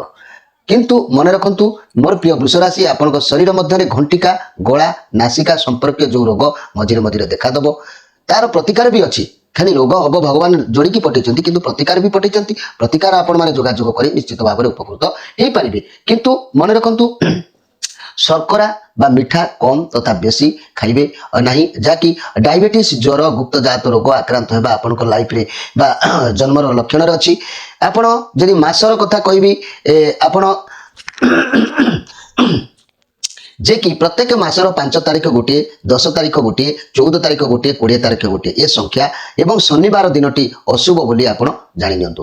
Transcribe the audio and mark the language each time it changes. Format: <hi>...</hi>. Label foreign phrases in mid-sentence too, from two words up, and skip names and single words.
<or>କିନ୍ତୁ ମନେ ରଖନ୍ତୁ ମୋର ପ୍ରିୟ ବୃଷ ରାଶି, ଆପଣଙ୍କ ଶରୀର ମଧ୍ୟରେ ଘଣ୍ଟିକା, ଗଳା, ନାସିକା ସମ୍ପର୍କୀୟ ଯେଉଁ ରୋଗ ମଝିରେ ମଝିରେ ଦେଖାଦେବ, ତାର ପ୍ରତିକାର ବି ଅଛି। ଖାଲି ରୋଗ ହବ ଭଗବାନ ଯୋଡ଼ିକି ପଠେଇଛନ୍ତି, କିନ୍ତୁ ପ୍ରତିକାର ବି ପଠେଇଛନ୍ତି। ପ୍ରତିକାର ଆପଣମାନେ ଯୋଗାଯୋଗ କରି ନିଶ୍ଚିତ ଭାବରେ ଉପକୃତ ହେଇପାରିବେ। କିନ୍ତୁ ମନେ ରଖନ୍ତୁ ଶର୍କରା ବା ମିଠା କମ ତଥା ବେଶି ଖାଇବେ ନାହିଁ, ଯାହାକି ଡାଇବେଟିସ୍, ଜ୍ୱର, ଗୁପ୍ତଜାତ ରୋଗ ଆକ୍ରାନ୍ତ ହେବା ଆପଣଙ୍କ ଲାଇଫରେ ବା ଜନ୍ମର ଲକ୍ଷଣରେ ଅଛି। ଆପଣ ଯଦି ମାସର କଥା କହିବି, ଆପଣ ଯେ କି ପ୍ରତ୍ୟେକ ମାସର 5 ତାରିଖ ଗୋଟିଏ, 10 ତାରିଖ ଗୋଟିଏ, 14 ତାରିଖ ଗୋଟିଏ, 20 ତାରିଖ ଗୋଟିଏ ଏ ସଂଖ୍ୟା ଏବଂ ଶନିବାର ଦିନଟି ଅଶୁଭ ବୋଲି ଆପଣ ଜାଣି ନିଅନ୍ତୁ।</or>